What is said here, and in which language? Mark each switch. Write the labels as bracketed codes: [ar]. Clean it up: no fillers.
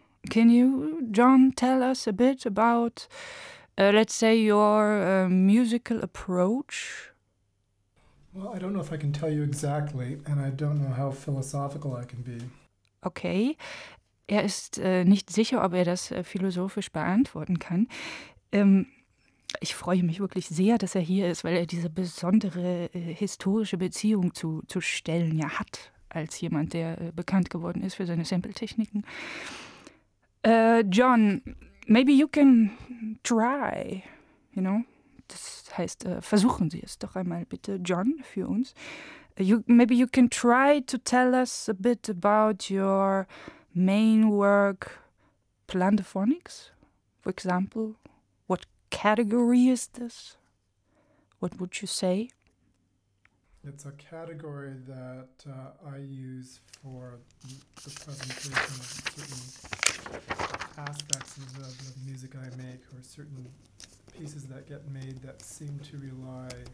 [en] Can you, John, tell us a bit about, let's say, your musical approach? Well, I don't know if I can tell you exactly, and I don't know how philosophical I can be. Okay. [de] Er ist nicht sicher, ob er das philosophisch beantworten kann. Ich freue mich wirklich sehr, dass er hier ist, weil er diese besondere historische Beziehung zu Stellen ja hat. Als jemand, der bekannt geworden ist für seine Sample-Techniken. [en] John, maybe you can try, you know? [de] Das heißt, versuchen Sie es doch einmal bitte, John, für uns. [en] Maybe you can try to tell us a bit about your main work, Plan de Phonics, for example. What category is this? What would you say? It's a category that I use for the presentation of certain aspects of the music I make, or certain pieces that get made that seem to rely